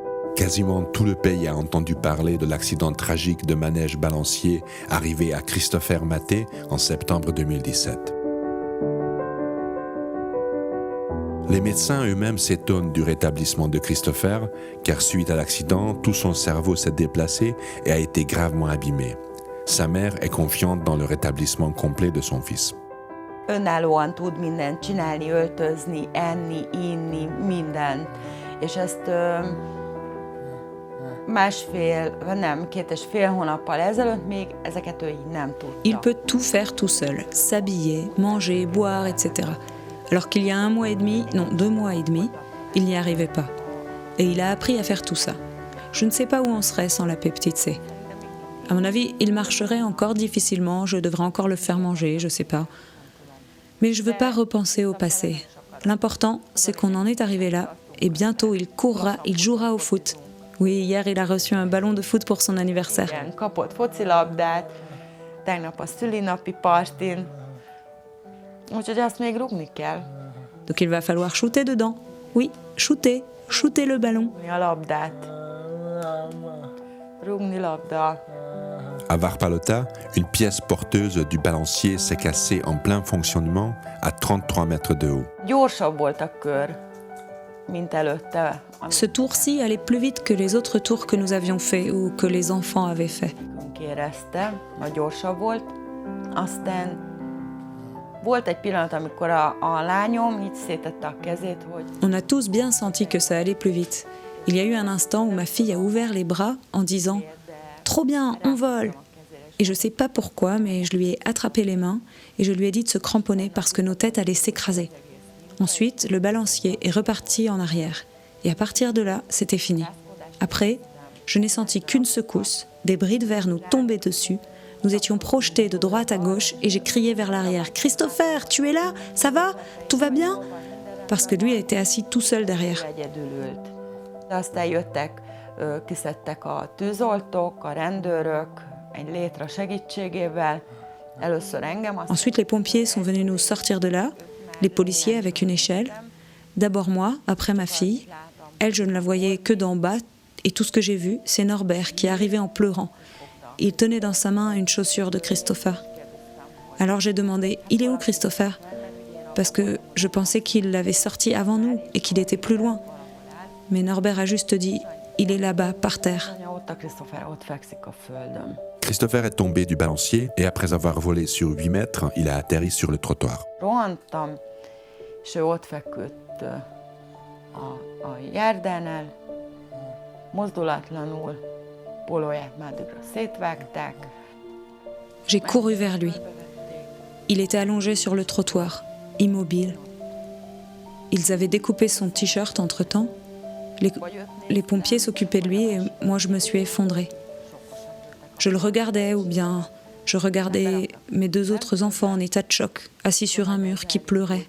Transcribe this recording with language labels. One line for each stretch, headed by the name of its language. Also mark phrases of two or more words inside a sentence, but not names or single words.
French: Quasiment tout le pays a entendu parler de l'accident tragique de manège balancier arrivé à Christopher Maté en septembre 2017. Les médecins eux-mêmes s'étonnent du rétablissement de Christopher, car suite à l'accident, tout son cerveau s'est déplacé et a été gravement abîmé. Sa mère est confiante dans le rétablissement complet de son fils.
Hungarian: Önállóan tud mindent csinálni, öltözni, enni, inni, mindent. És ezt két és fél hónappal ezelőtt még ezeket ő így nem tudta.
French: Il peut tout faire tout seul, s'habiller, manger, boire, etc. Alors qu'il y a 1 mois et demi, non 2 mois et demi, il n'y arrivait pas. Et il a appris à faire tout ça. Je ne sais pas où on serait sans la peptide C. À mon avis, il marcherait encore difficilement, je devrais encore le faire manger, je sais pas. Mais je veux pas repenser au passé. L'important, c'est qu'on en est arrivé là, et bientôt il courra, il jouera au foot. Oui, hier il a reçu un ballon de foot pour son anniversaire.
Hungarian: Igen, kapott focilabdát, tegnap a szülinapi partin, úgyhogy azt még rúgni kell.
French: Donc il va falloir shooter dedans. Oui, shooter le ballon.
Hungarian: A labdát. Rúgni labda.
French: À Varpalota, une pièce porteuse du balancier s'est cassée en plein fonctionnement à 33 mètres de haut.
Hungarian: Gyorsabb volt a kör, mint előtte.
French: Ce tour-ci allait plus vite que les autres tours que nous avions fait ou que les enfants avaient fait.
Hungarian: Éreztem, hogy gyorsabb volt. Aztán volt egy pillanat, amikor a lányom így szétette a kezét, hogy...
French: On a tous bien senti que ça allait plus vite. Il y a eu un instant où ma fille a ouvert les bras en disant « Trop bien, on vole !» Et je ne sais pas pourquoi, mais je lui ai attrapé les mains et je lui ai dit de se cramponner parce que nos têtes allaient s'écraser. Ensuite, le balancier est reparti en arrière. Et à partir de là, c'était fini. Après, je n'ai senti qu'une secousse, des bris de verre nous tombaient dessus, nous étions projetés de droite à gauche et j'ai crié vers l'arrière « Christopher, tu es là? Ça va? Tout va bien ?» Parce que lui était assis tout seul derrière.
Hungarian: Aztán jöttek, kiszedtek a tűzoltók, a rendőrök, egy létre segítségével. Először engem.
French: Ensuite, les pompiers sont venus nous sortir de là, les policiers avec une échelle. D'abord moi, après ma fille. Elle, je ne la voyais que d'en bas, et tout ce que j'ai vu, c'est Norbert qui arrivait en pleurant. Il tenait dans sa main une chaussure de Christopher. Alors j'ai demandé « Il est où Christopher ?» Parce que je pensais qu'il l'avait sorti avant nous et qu'il était plus loin. Mais Norbert a juste dit « Il est là-bas, par terre. » Christopher est tombé du balancier et après avoir volé sur 8 mètres, il a atterri sur le trottoir.
Hungarian: Rohantam, és ő ott feküdt a járdánál, mozdulatlanul, pólóját mádikra szétvágták.
French: J'ai couru vers lui. Il était allongé sur le trottoir, immobile. Ils avaient découpé son t-shirt entre-temps. Les pompiers s'occupaient de lui et moi je me suis effondrée. Je le regardais ou bien je regardais mes 2 autres enfants en état de choc, assis sur un mur, qui pleuraient.